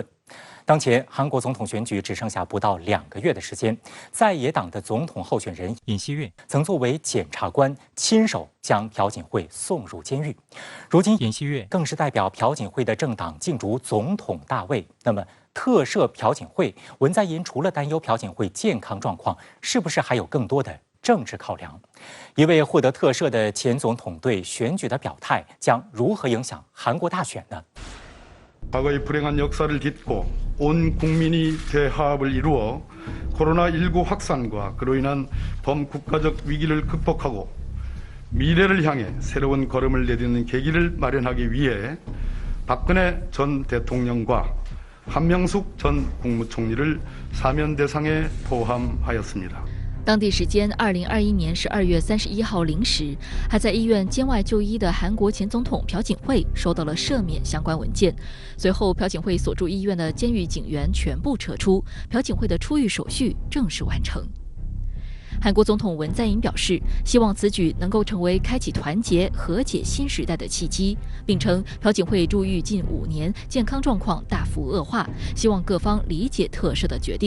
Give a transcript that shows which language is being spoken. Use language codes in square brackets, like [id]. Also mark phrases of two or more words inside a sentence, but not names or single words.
[zh] 当前韩国总统选举只剩下不到2个月的时间，在野党的总统候选人尹锡悦曾作为检察官亲手将朴槿惠送入监狱，如今尹锡悦更是代表朴槿惠的政党竞逐总统大位。那么特赦朴槿惠，文在寅除了担忧朴槿惠健康状况，是不是还有更多的政治考量？一位获得特赦的前总统对选举的表态将如何影响韩国大选呢？ [ko] 과거의 불행한 역사를 딛고 온 국민이 대화합을 이루어 코로나19 확산과 그로 인한 범국가적 위기를 극복하고 미래를 향해 새로운 걸음을 내딛는 계기를 마련하기 위해 박근혜 전 대통령과 한명숙 전 국무총리를 사면 대상에 포함하였습니다. [zh] 当地时间2021年12月31号0时，还在医院监外就医的韩国前总统朴槿惠收到了赦免相关文件。随后，朴槿惠所住医院的监狱警员全部撤出，朴槿惠的出狱手续正式完成。韩国总统文在寅表示，希望此举能够成为开启团结和解新时代的契机，并称朴槿惠住狱近5年，健康状况大幅恶化，希望各方理解特赦的决定。